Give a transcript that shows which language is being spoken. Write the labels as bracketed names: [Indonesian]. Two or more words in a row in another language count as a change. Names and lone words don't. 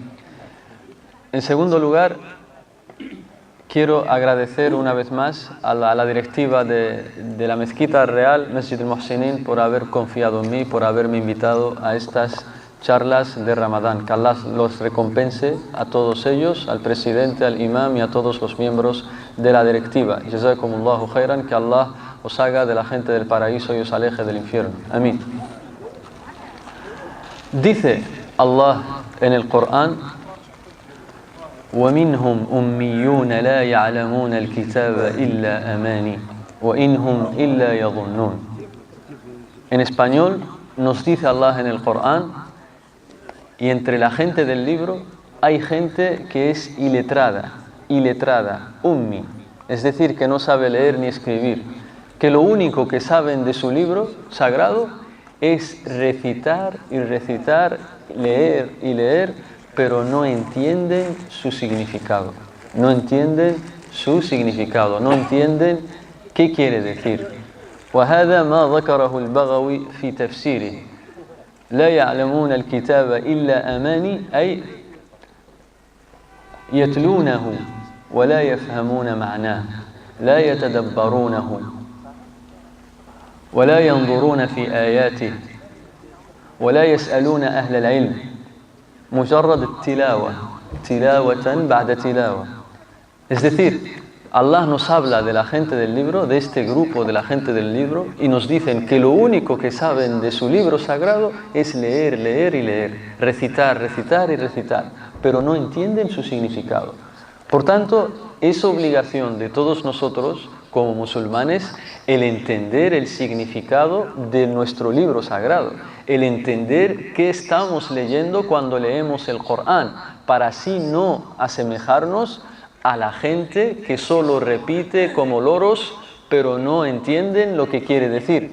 [Spanish] En segundo lugar, quiero agradecer una vez más a la directiva de la Mezquita Real, Masjid al-Muhsinin, por haber confiado en mí, por haberme invitado a estas charlas de Ramadán. Que Allah los recompense a todos ellos, al presidente, al imam y a todos los miembros de la directiva. [Arabic] جزاكم الله خيرا, [Spanish] que Allah os haga de la gente del paraíso y os aleje del infierno. Amén. Dice Allah en el Corán: [Arabic] وَمِنْهُمْ أُمِّيُّونَ لَا يَعْلَمُونَ الْكِتَابَ إِلَّا أَمَانِي وَإِنْ هُمْ إِلَّا يَظُنُّونَ. [Spanish] En español nos dice Allah en el Corán: y entre la gente del libro hay gente que es iletrada, ummi, es decir, que no sabe leer ni escribir, que lo único que saben de su libro sagrado es recitar y recitar, leer y leer, pero no entienden su significado. No entienden su significado, no entienden qué quiere decir. [Arabic] وهذا ما ذكره البغوي في تفسيره لا يعلمون الكتاب إلا أماني أي يتلونه ولا يفهمون معناه لا يتدبرونه ولا ينظرون في آياته ولا يسألون أهل العلم مجرد التلاوة تلاوة بعد تلاوة. [Spanish] Es decir, Allah nos habla de la gente del libro, de este grupo de la gente del libro, y nos dicen que lo único que saben de su libro sagrado es leer, leer y leer, recitar, recitar y recitar, pero no entienden su significado. Por tanto, es obligación de todos nosotros, como musulmanes, el entender el significado de nuestro libro sagrado, el entender qué estamos leyendo cuando leemos el Corán, para así no asemejarnos a la gente que solo repite como loros, pero no entienden lo que quiere decir.